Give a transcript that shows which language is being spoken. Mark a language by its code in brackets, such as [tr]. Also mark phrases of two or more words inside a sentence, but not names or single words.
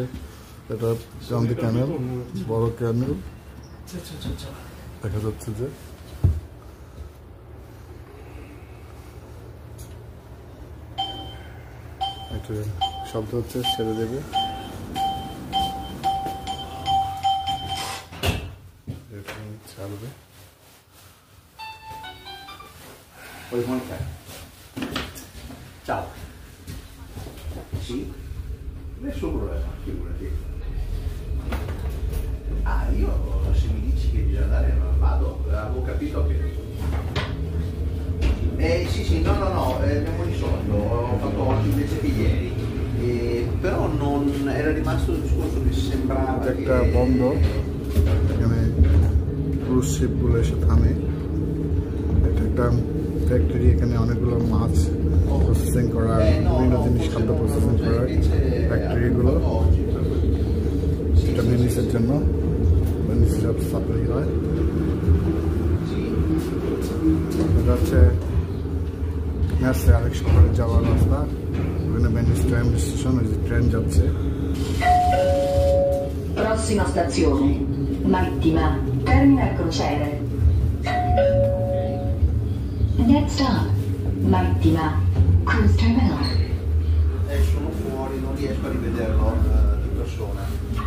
[bn] এটা চান্দি ক্যানেল, বড় ক্যানেল দেখা যাচ্ছে যে। একটা শব্দ হচ্ছে, ছেড়ে দেবে। ছাড়বে। [it] Ciao. Sì? Nessun problema, figurati. Io se mi dici che bisogna andare vado, avevo capito che... sì, no, abbiamo risolto, ho fatto oggi invece che ieri. Però non era rimasto il discorso che sembrava che... [bn] একটা বন্ধ, এখানে ক্রুজ শিপগুলো এসে থামে। এটা একটা ফ্যাক্টরি, এখানে অনেকগুলো মাছ প্রসেসিং করার, বিভিন্ন জিনিস খাদ্য প্রসেসিং করার ফ্যাক্টরিগুলো। এটা ভেনিসের জন্য, ভেনিসের সাপ্লাই হয়। এটা হচ্ছে ম্যাসে আরেক শহরে যাওয়ার রাস্তা। ওখানে ভেনিস ট্রেন স্টেশন, ওই যে ট্রেন যাচ্ছে। [it] Prossima stazione, Marittima, Terminal Crociere. [en] Next stop, Marittima, Cruise Terminal. [it] Sono fuori, non riesco a rivederlo di persona.